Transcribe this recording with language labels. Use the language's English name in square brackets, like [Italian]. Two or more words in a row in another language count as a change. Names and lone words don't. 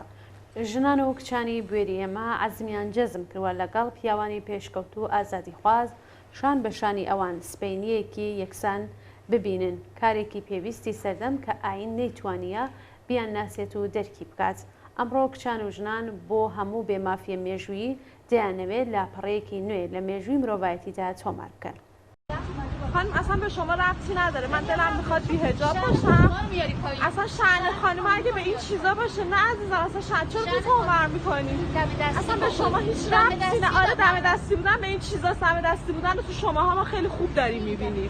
[Central Kurdish] ژنان و کچانی بوێری ئێمە عەزمیان جەزم کردووە لەگەڵ پیاوانی پێشکەوت و ئازادی خواز شان بە شانی ئەوان سپەینیەکی یەکسان ببینن، کارێکی پێویستی سەردەم کە ئاین نەیتوانیە بیان ناسێت و دەرکی بکات. ئەمڕۆ کچان و ژنان بۆ هەموو بێمافیە مێژووی دەیانەوێت لاپەڕەیەکی نوێ لە مێژووی مرۆڤایەتیدا تۆمار بکەن. [Persian] خانم اصلا به شما ربطی نداره، من دلم میخواد بی‌حجاب باشم. اصلا شأن خانم اگه به این چیزا باشه نه عزیزم، اصلا شأن چرا بی تومر میکنی؟ اصلا به شما هیچ ربطی نه. آره دم دستی بودن به این چیزا، دم دستی بودن رو تو شماها ما خیلی خوب داریم میبینیم.